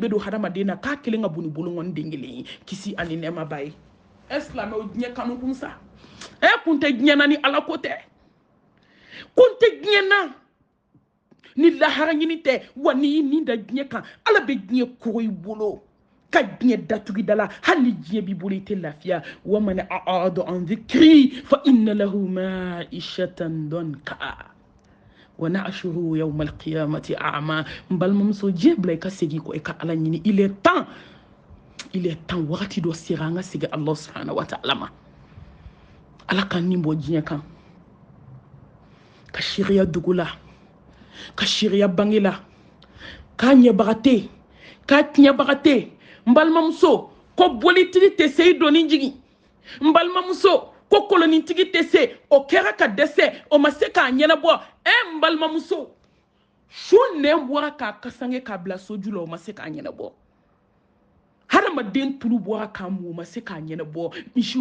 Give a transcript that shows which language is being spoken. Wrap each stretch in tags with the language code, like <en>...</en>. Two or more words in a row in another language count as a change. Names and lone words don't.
<bm>bɛ don hadamaden na k'a kelen ka bon ni bolongɔni den kelen ye kisi ani nɛɛma ba ye silamɛw diɲɛ kanu kun sa kun tɛ diɲɛ na ni ala ko tɛ kun tɛ diɲɛ na ni lahara ɲini tɛ wa ni y'i nin da diɲɛ kan ala bɛ diɲɛ kogo I bolo ka diɲɛ datugu da la hali ni diɲɛ b'i bolo I tɛ lafiya</bm> <ar>ومن أعرض عن ذكري فإن له معيشة ضنكا ونحشره يوم القيامة أعمى</ar> <bm>balimamuso diɲɛ bila I ka segin kɔ I ka ala ɲini</bm> <fr>il est temps</fr> <bm>wagati dɔ sera an ka segin Allah</bm> <ar>سبحانه وتعالى</ar> <bm>ma ala k'an nin bɔ diɲɛ kan ka shiriya dugu la ka shiriya bange la k'a ɲɛbaga tɛ yen k'a tiɲɛbaga tɛ yen n balimamuso ko bolitigi tɛ se I donni jigin n balimamuso ko kolonitigi tɛ se o kɛra ka dɛsɛ o ma se k'a ɲɛnabɔ n balimamuso su nɛn bɔra k'a kasange k'a bila soju la o ma se k'a ɲɛnabɔ adamaden tulu bɔra k'a mu ma se k'a ɲɛnabɔ misiw</bm>